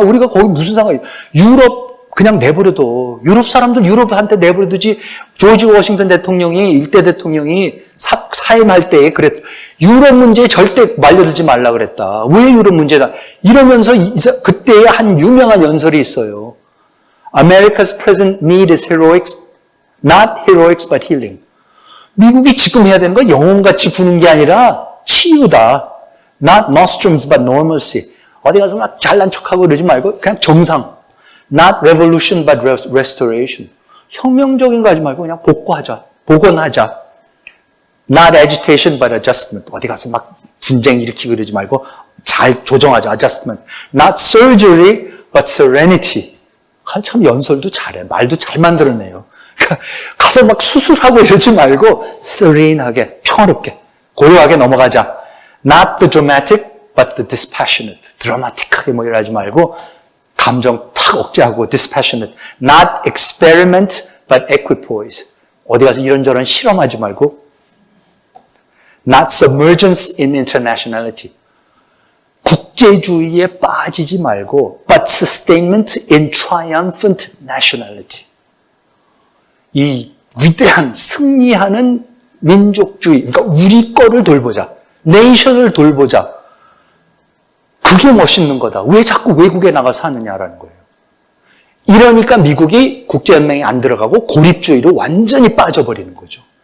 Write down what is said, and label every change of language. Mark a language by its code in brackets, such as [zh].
[ko] 우리가 거기 무슨 상관이야. 유럽 그냥 내버려둬. 유럽 사람들 유럽한테 내버려두지. 조지 워싱턴 대통령이 일대 대통령이 사임할 때에 그랬. 유럽 문제에 절대 말려들지 말라 그랬다. 왜 유럽 문제다? 이러면서 그때의 한 유명한 연설이 있어요. [en] America's present need is heroics, not heroics but healing. [ko] 미국이 지금 해야 되는 건 영혼같이 구는 게 아니라 치유다. [en] Not nostrums but normalcy. [ko] 어디 가서 막 잘난 척하고 그러지 말고 그냥 정상. [en] Not revolution but restoration. [ko] 혁명적인 거 하지 말고 그냥 복원하자. [en] Not agitation but adjustment. [ko] 어디 가서 막 분쟁 일으키고 그러지 말고 잘 조정하자. [en] Adjustment. Not surgery but serenity. [ko] 참 연설도 잘해. 말도 잘 만들어내요. 가서 막 수술하고 이러지 말고 serene하게, 평화롭게, 고요하게 넘어가자. [en] Not the dramatic but the dispassionate. [ko] 드라마틱하게 뭐 이러지 말고 감정 탁 억제하고 dispassionate. [en] Not experiment but equipoise. [ko] 어디 가서 이런저런 실험하지 말고 [en] not submergence in internationality. [ko] 국제주의에 빠지지 말고 [en] but sustainment in triumphant nationality. [ko] 이 위대한 승리하는 민족주의, 그러니까 우리 거를 돌보자. 네이션을 돌보자. 그게 멋있는 거다. 왜 자꾸 외국에 나가서 하느냐라는 거예요. 이러니까 미국이 국제연맹에 안 들어가고 고립주의로 완전히 빠져버리는 거죠.